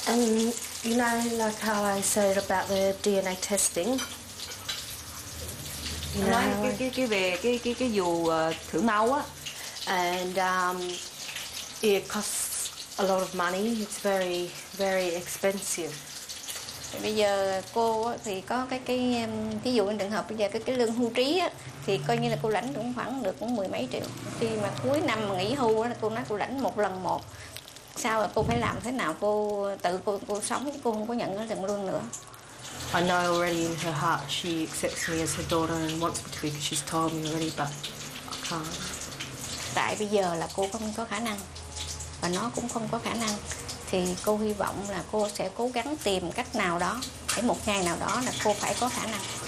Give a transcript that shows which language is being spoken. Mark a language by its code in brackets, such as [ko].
[en] Like how I said about the DNA testing. [vi] Nói cái về cái vụ thử máu á. [en] and it costs a lot of money. It's very, very expensive. [vi] Bây giờ cô thì có cái ví dụ trường hợp bây giờ cái lương hưu trí á, thì coi như là cô lãnh cũng khoảng được cũng 10 mấy triệu. Khi mà cuối năm mà nghỉ hưu á, cô nói cô lãnh một lần một. Sau là cô phải làm thế nào cô tự cô sống chứ cô không có nhận cái tiền lương nữa. [en] I know already in her heart she accepts me as her daughter and wants me to be because she's told me already, but I can't. [vi] Tại bây giờ là cô không có khả năng và nó cũng không có khả năng, thì cô hy vọng là cô sẽ cố gắng tìm cách nào đó để một ngày nào đó là cô phải có khả năng.